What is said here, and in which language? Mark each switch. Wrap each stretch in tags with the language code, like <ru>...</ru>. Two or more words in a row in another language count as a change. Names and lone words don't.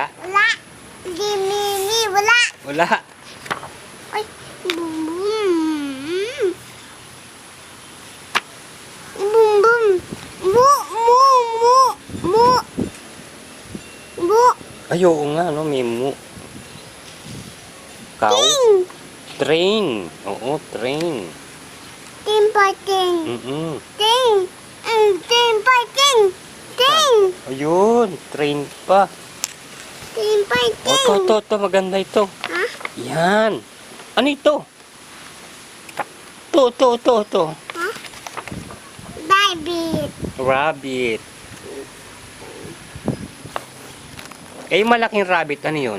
<tl>Wala. Gimi. Wala. Wala. Ay. Bum bum. Bum bum. Mu. Mu. Mu. Mu. Mu. Ay, oo nga, no? Mimu. Cow? Ting. Train. Oo, train. Ting pa ting. Mm-mm. Ting. Ting pa ting. Ting. Ayun, train pa. Ting pa Oh, ting. to, maganda ito. Ha? Yan. Ano ito? To. Ha? Baby. Rabbit. Eh, yung malaking rabbit, ano yun?</tl>